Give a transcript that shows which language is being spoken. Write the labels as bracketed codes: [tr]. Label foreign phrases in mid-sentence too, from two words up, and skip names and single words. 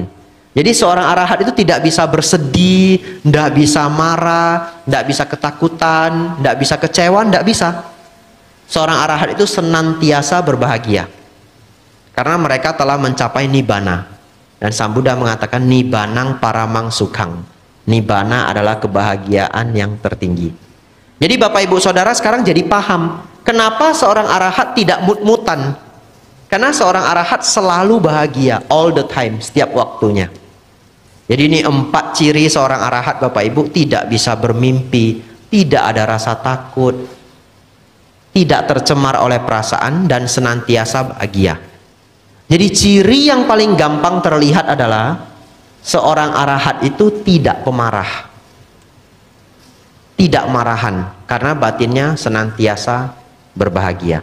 [id] Jadi seorang arahat itu tidak bisa bersedih, tidak bisa marah, tidak bisa ketakutan, tidak bisa kecewa, tidak bisa. Seorang arahat itu senantiasa berbahagia. Karena mereka telah mencapai nibbana. Dan Sang Buddha mengatakan [pi] nibbanang paramang sukhang. [id] Nibbana adalah kebahagiaan yang tertinggi. Jadi Bapak Ibu Saudara sekarang jadi paham kenapa seorang arahat tidak mut-mutan. Karena seorang arahat selalu bahagia, [en] all the time, [id] setiap waktunya. Jadi ini 4 ciri seorang arahat Bapak Ibu: tidak bisa bermimpi, tidak ada rasa takut, tidak tercemar oleh perasaan, dan senantiasa bahagia. Jadi ciri yang paling gampang terlihat adalah seorang arahat itu tidak pemarah, tidak marahan, karena batinnya senantiasa berbahagia.